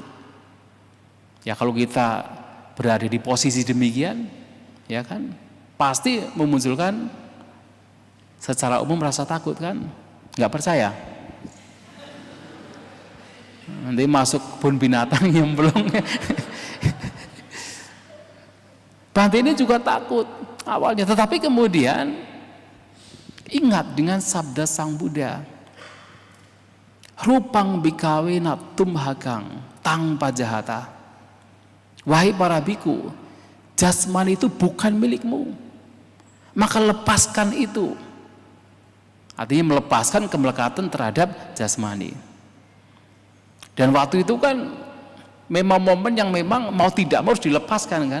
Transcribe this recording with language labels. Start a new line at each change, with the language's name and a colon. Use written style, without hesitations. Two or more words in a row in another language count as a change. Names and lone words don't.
Indonesian: Ya kalau kita berada di posisi demikian, ya kan, pasti memunculkan secara umum rasa takut kan, nggak percaya. Nanti masuk kebun binatang nyemplung. Bhante ini juga takut awalnya, tetapi kemudian ingat dengan sabda Sang Buddha,
Pali: rupang bikawe natum hakang tang pajahata.
Indonesian: Wahai para biku, jasmani itu bukan milikmu, maka lepaskan itu. Artinya melepaskan kemelekatan terhadap jasmani. Dan waktu itu kan memang momen yang memang mau tidak mau harus dilepaskan kan.